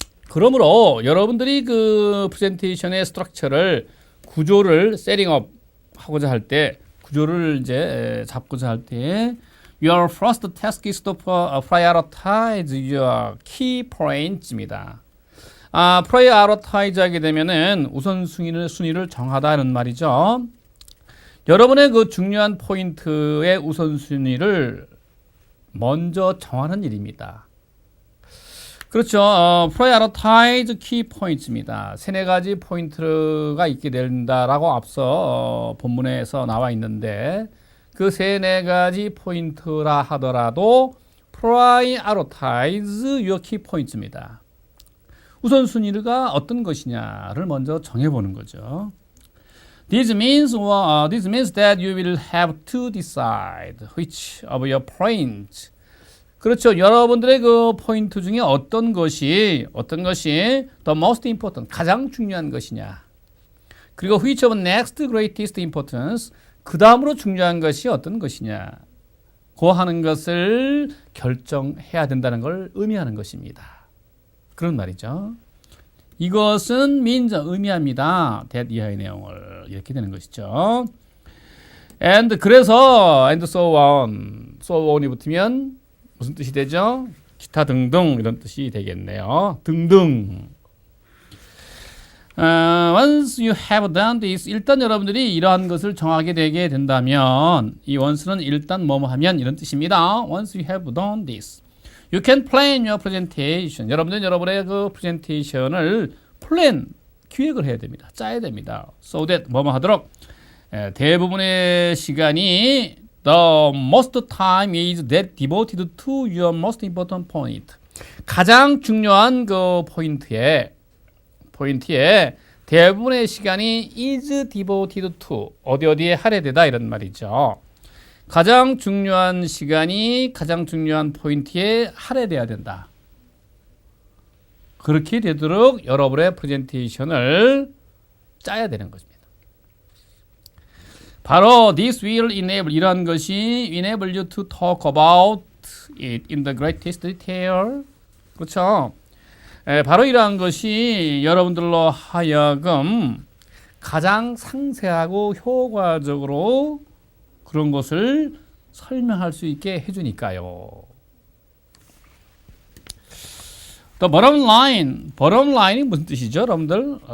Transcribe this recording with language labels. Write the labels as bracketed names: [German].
[Korean] 그러므로 여러분들이 그 프레젠테이션의 스트럭처를, 구조를 세팅업 하고자 할 때, 구조를 이제 잡고자 할 때 [English] your first task is to prioritize your key points [Korean] 입니다. prioritize 하게 되면은 우선순위를 정하다는 말이죠. 여러분의 그 중요한 포인트의 우선순위를 먼저 정하는 일입니다. 그렇죠. [English] prioritize key points [Korean] 입니다. 3-4가지 포인트가 있게 된다라고 앞서 본문에서 나와 있는데, 그 3-4가지 포인트라 하더라도 [English] prioritize your key points [Korean] 입니다. 우선순위가 어떤 것이냐를 먼저 정해보는 거죠. [English] This means that you will have to decide which of your points. [Korean] 그렇죠. 여러분들의 그 포인트 중에 어떤 것이 [English] the most important, [Korean] 가장 중요한 것이냐. 그리고 [English] which of next greatest importance, [Korean] 그 다음으로 중요한 것이 어떤 것이냐. 고 하는 것을 결정해야 된다는 걸 의미하는 것입니다. 그런 말이죠. 이것은 means, 의미합니다. that 이하의 내용을 이렇게 되는 것이죠. and 그래서 [English] and so on [Korean] 이 붙으면 무슨 뜻이 되죠? 기타 등등 이런 뜻이 되겠네요. 등등. [English] Once you have done this, [Korean] 일단 여러분들이 이러한 것을 정하게 되게 된다면, 이 once는 일단 뭐뭐 하면 이런 뜻입니다. Once you have done this, [English] You can plan your presentation. [Korean] 여러분들은 여러분의 그 프레젠테이션을 플랜, 기획을 해야 됩니다. 짜야 됩니다. [English] So that [Korean] 뭐뭐 하도록 대부분의 시간이 [English] the most time is that devoted to your most important point. [Korean] 가장 중요한 그 포인트에 대부분의 시간이 [English] is devoted to [Korean] 어디에 할애되다 이런 말이죠. 가장 중요한 시간이 가장 중요한 포인트에 할애돼야 된다. 그렇게 되도록 여러분의 프레젠테이션을 짜야 되는 것입니다. 바로 [English] this will enable [Korean] 이러한 것이 [English] enable you to talk about it in the greatest detail. [Korean] 그렇죠? 바로 이러한 것이 여러분들로 하여금 가장 상세하고 효과적으로 그런 것을 설명할 수 있게 해주니까요. 또 bottom line이 무슨 뜻이죠, 여러분들?